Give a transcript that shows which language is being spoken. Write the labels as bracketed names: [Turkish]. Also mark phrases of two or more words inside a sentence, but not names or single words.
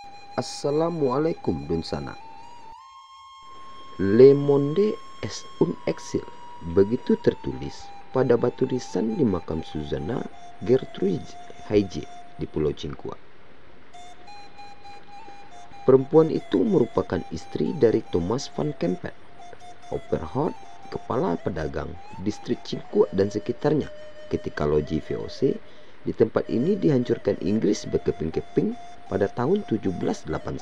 [Indonesian] Assalamualaikum Dunsana. [French] Le monde est un exil. [Indonesian] Begitu tertulis pada batu nisan di makam Susanna Gertrude Haige di Pulau Cingkua. Perempuan itu merupakan istri dari Thomas van Kempen, Opperhout, kepala pedagang distrik Cingkua dan sekitarnya ketika loji VOC di tempat ini dihancurkan Inggris berkeping-keping pada tahun 1781.